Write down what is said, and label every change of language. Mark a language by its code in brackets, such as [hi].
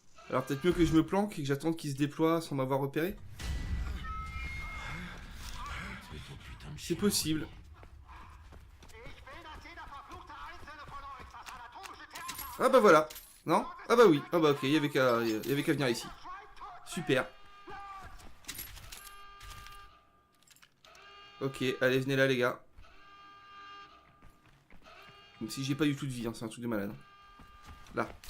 [fr] Alors peut-être mieux que je me planque et que j'attende qu'ils se déploient sans m'avoir repéré. C'est ton putain de C'est chien. possible. [de] Ich will, dass jeder verfluchte Einzelne von euch das anatomische Theater [fr] Ah bah voilà. Non? Ah bah oui. Ah bah ok, il y avait qu'à venir ici. [de] Schwein tot. [fr] Super. Ok, allez, venez là les gars. Même si j'ai pas du tout de vie, hein, c'est un truc de malade. Là.